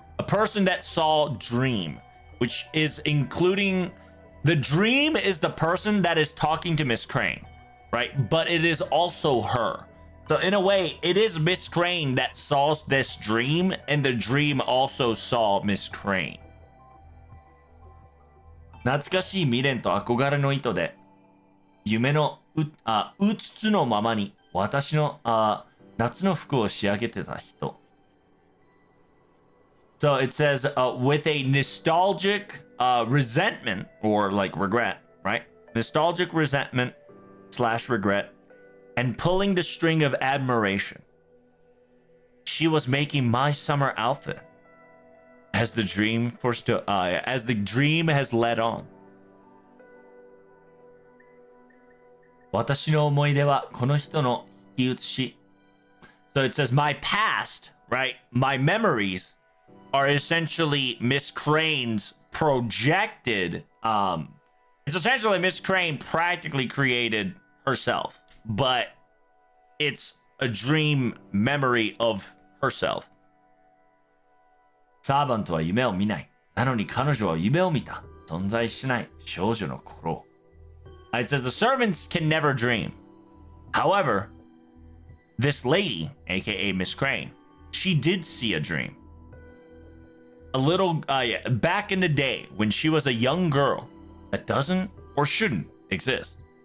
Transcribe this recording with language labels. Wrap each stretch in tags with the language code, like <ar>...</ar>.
<en>A person that saw dream, which is including the dream is the person that is talking to Miss Crane, right? But it is also her. So in a way, it is Miss Crane that saw this dream, and the dream also saw Miss Crane.</en> <ja>懐かしい未練と憧れの糸で夢のうつつのままに私の夏の服を仕上げてた人.</ja> <en>So it says with a nostalgic resentment or like regret, right? Nostalgic resentment / regret and pulling the string of admiration. She was making my summer outfit as the dream has led on.</en> <ja>私の思い出はこの人の引き写し.</ja> <en>So it says my past, right? My memories are essentially Miss Crane's projected. It's essentially Miss Crane practically created herself, but it's a dream memory of herself.</en> <ja>サーバントは夢を見ない。なのに彼女は夢を見た。存在しない少女の心。</ja> <en>It says the servants can never dream. However, this lady, aka Miss Crane, she did see a dream. A little back in the day when she was a young girl that doesn't or shouldn't exist.</en>